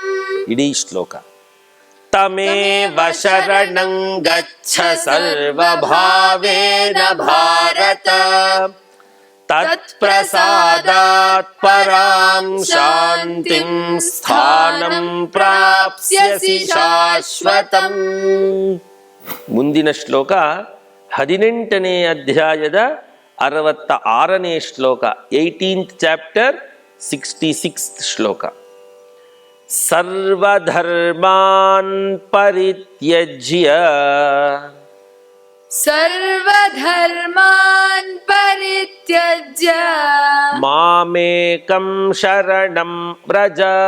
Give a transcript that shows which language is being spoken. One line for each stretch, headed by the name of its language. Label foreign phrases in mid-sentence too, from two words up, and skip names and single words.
Kannada: ಇಡೀ ಶ್ಲೋಕ
Sanskrit: ತಮೇವ ಶರಣಂ ಗಚ್ಚ ಸರ್ವಭಾವೇನ ಭಾರತ ತತ್ಪ್ರಸಾದಾತ್ ಪರಾಂ ಶಾಂತಿಂ ಸ್ಥಾನಂ ಪ್ರಾಪ್ಸ್ಯಸಿ ಶಾಶ್ವತಂ.
Kannada: ಮುಂದಿನ ಶ್ಲೋಕ 18ನೇ ಅಧ್ಯಾಯದ 66ನೇ ಶ್ಲೋಕ, 18th ಚಾಪ್ಟರ್ 66th ಶ್ಲೋಕ.
Sanskrit: ಸರ್ವಧರ್ಮಾನ್ ಪರಿತ್ಯಜ್ಯ ಸರ್ವಧರ್ಮಾನ್ ಪರಿತ್ಯಜ್ಯ ಮಾಮೇಕಂ ಶರಣಂ ವ್ರಜ.